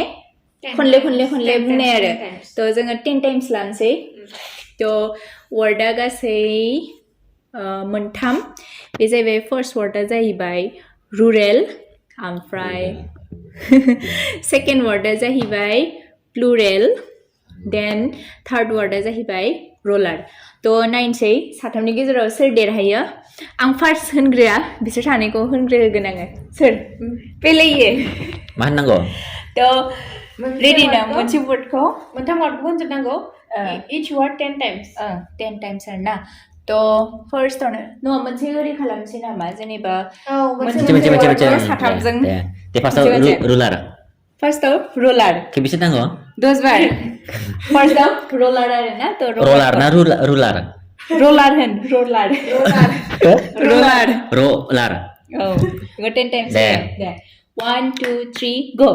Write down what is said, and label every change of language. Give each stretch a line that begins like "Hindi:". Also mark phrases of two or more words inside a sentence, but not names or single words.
Bodo: खनले बुंनाय आरो थ' जोङो 10 टाइम्स लानोसै थ' वर्डआ गासै मोनथाम बे जाहैबाय
English: first word
Bodo: जाहैबाय रुरेल ओमफ्राय
English: second word
Bodo: जाहैबाय प्लुरेल
English: then third word
Bodo: जाहैबाय रलार थ' नायनोसै साथामनि गेजेराव सोर देरहायो आं फार्स्ट होनग्रोआ बिसोर सानैखौ होनग्रोगोन आङो सोर पेलेयो मा होननांगौ थ' रेडि ना मोनसे वर्डखौ मोनथाम वर्डखौ होनजोबनांगौ
English: each word 10 times 10 times
Bodo: आरोना थ' फार्स्टआवनो नङा मोनसे ओरै खालामसै नामा जेनेबा मोनसे साथामजों दे फार्स्टआव रुलार फार्स्टआव रलार खेबेसे नांगौ 10 बार फार्स्टआव रलार आरोना थ' रलार ना रुलार रलार होन रलार औ
English: 10 times
Bodo: दे 1 2 3 go